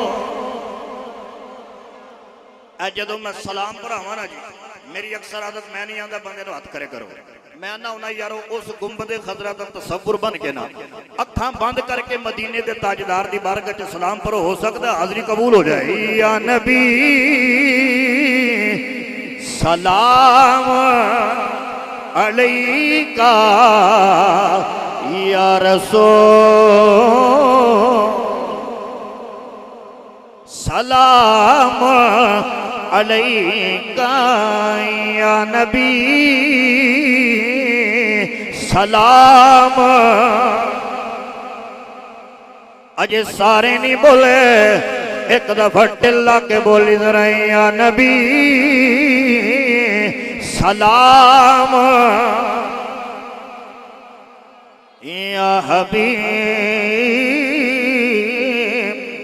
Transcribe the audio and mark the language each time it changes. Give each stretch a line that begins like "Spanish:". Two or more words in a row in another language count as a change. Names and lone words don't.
Punjabi: ਜਦੋਂ ਮੈਂ ਸਲਾਮ ਭਰਾਵਾਂ ਨਾ ਜੀ ਮੇਰੀ ਅਕਸਰ ਆਦਤ ਮੈਂ ਨਹੀਂ ਆਂਦਾ ਬੰਦੇ ਨੂੰ ਹੱਥ ਖੜ੍ਹੇ ਕਰੋ। ਮੈਂ ਨਾ ਹੋਣਾ ਯਾਰੋ ਉਸ ਗੁੰਬਦੇ ਖ਼ਜ਼ਰਾ ਦਾ ਤਸੱਵੁਰ ਬਣ ਕੇ ਨਾ ਅੱਖਾਂ ਬੰਦ ਕਰਕੇ ਮਦੀਨੇ ਦੇ ਤਾਜਦਾਰ ਦੀ ਬਾਰਗਾਹ ਚ ਸਲਾਮ ਪੜ੍ਹੋ। ਹੋ ਸਕਦਾ ਹਾਜ਼ਰੀ ਕਬੂਲ ਹੋ ਜਾਏ।
Arabic: يا نبي سلام عليك يا رسول سلام عليك يا نبي سلام.
Punjabi: ਅਜੇ ਸਾਰੇ ਨਹੀਂ ਬੋਲੇ ਏਕ ਦਫ਼ਾ ਟਿੱਲਾ ਕੇ ਬੋਲੀ ਜ਼ਰਾ
Arabic: يا نبي سلام يا حبيب.